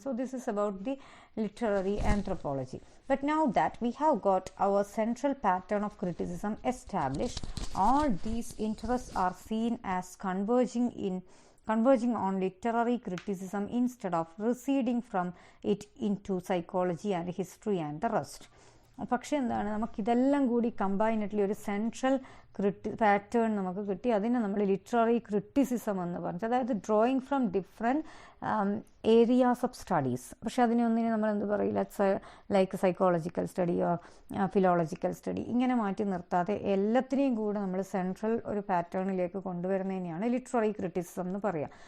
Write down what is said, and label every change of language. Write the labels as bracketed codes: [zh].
[en] So this is about the literary anthropology. But now that we have got our central pattern of criticism established, all these interests are seen as converging on literary criticism instead of receding from it into psychology and history and the rest. [ml] പക്ഷെ എന്താണ്, നമുക്കിതെല്ലാം കൂടി കമ്പൈനഡ്ലി ഒരു central pattern നമുക്ക് കിട്ടി. അതിനെ നമ്മൾ literary criticism എന്ന് പറഞ്ഞു. അതായത് [en] Drawing from different areas of studies. [ml] പക്ഷെ അതിനൊന്നിനെ നമ്മൾ എന്ത് പറയില്ല, [en] like psychological study or philological study [ml] ഇങ്ങനെ മാറ്റി നിർത്താതെ എല്ലാത്തിനെയും കൂടെ നമ്മൾ സെൻട്രൽ ഒരു പാറ്റേണിലേക്ക് കൊണ്ടുവരുന്നതിനെയാണ് ലിറ്റററി ക്രിറ്റിസിസം എന്ന് പറയുക.